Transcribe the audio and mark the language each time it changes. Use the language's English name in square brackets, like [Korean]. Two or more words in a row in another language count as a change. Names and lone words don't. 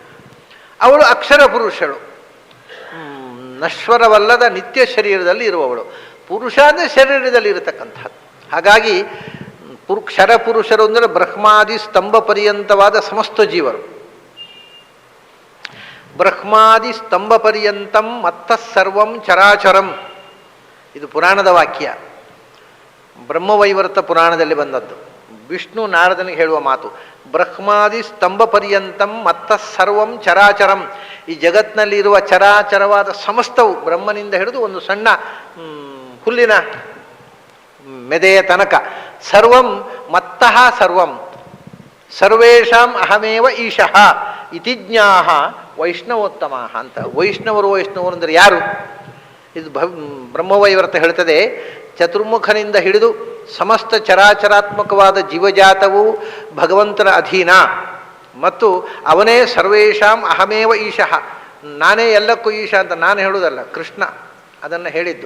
[Kannada] ಅವಳು ಅಕ್ಷರ ಪುರುಷಳು, ನಶ್ವರವಲ್ಲದ ನಿತ್ಯ ಶರೀರದಲ್ಲಿ ಇರುವವಳು. ಪುರುಷ ಅಂದರೆ ಶರೀರದಲ್ಲಿ ಇರತಕ್ಕಂಥದ್ದು. ಹಾಗಾಗಿ ಕ್ಷರ ಪುರುಷರು ಅಂದರೆ ಬ್ರಹ್ಮಾದಿ ಸ್ತಂಭ ಪರ್ಯಂತವಾದ ಸಮಸ್ತ ಜೀವರು. [Sanskrit] ಬ್ರಹ್ಮಾದಿ ಸ್ತಂಭ ಪರ್ಯಂತಂ ಮತ್ತಃ ಸರ್ವಂ ಚರಾಚರಂ, [Kannada] ಇದು ಪುರಾಣದ ವಾಕ್ಯ. ಬ್ರಹ್ಮವೈವರ್ತ ಪುರಾಣದಲ್ಲಿ ಬಂದದ್ದು. ವಿಷ್ಣು ನಾರದನಿಗೆ ಹೇಳುವ ಮಾತು, [Sanskrit] ಬ್ರಹ್ಮಾದಿ ಸ್ತಂಭ ಪರ್ಯಂತಂ ಮತ್ತಃ ಸರ್ವಂ ಚರಾಚರಂ. [Kannada] ಈ ಜಗತ್ತಿನಲ್ಲಿರುವ ಚರಾಚರವಾದ ಸಮಸ್ತವು, ಬ್ರಹ್ಮನಿಂದ ಹಿಡಿದು ಒಂದು ಸಣ್ಣ ಹುಲ್ಲಿನ ಮೆದೆಯ ತನಕ, [Sanskrit] ಸರ್ವಂ ಮತ್ತಃ ಸರ್ವಂ ಸರ್ವೇಷಾಂ ಅಹಮೇವ ಈಶಃ ಇತಿ ಜ್ಞಾಹ ವೈಷ್ಣವೋತ್ತಮ [Kannada] ಅಂತ. ವೈಷ್ಣವರು ಅಂದರೆ ಯಾರು? ಇದು ಬ್ರಹ್ಮವೈವರ್ತ ಹೇಳ್ತದೆ. ಚತುರ್ಮುಖನಿಂದ ಹಿಡಿದು ಸಮಸ್ತ ಚರಾಚರಾತ್ಮಕವಾದ ಜೀವಜಾತವು ಭಗವಂತನ ಅಧೀನ ಮತ್ತು ಅವನೇ [Sanskrit] ಸರ್ವೇಷಾಂ ಅಹಮೇವ ಈಶಃ, [Kannada] ನಾನೇ ಎಲ್ಲಕ್ಕೂ ಈಶ ಅಂತ ನಾನು ಹೇಳುವುದಲ್ಲ, ಕೃಷ್ಣ ಅದನ್ನು ಹೇಳಿದ್ದು.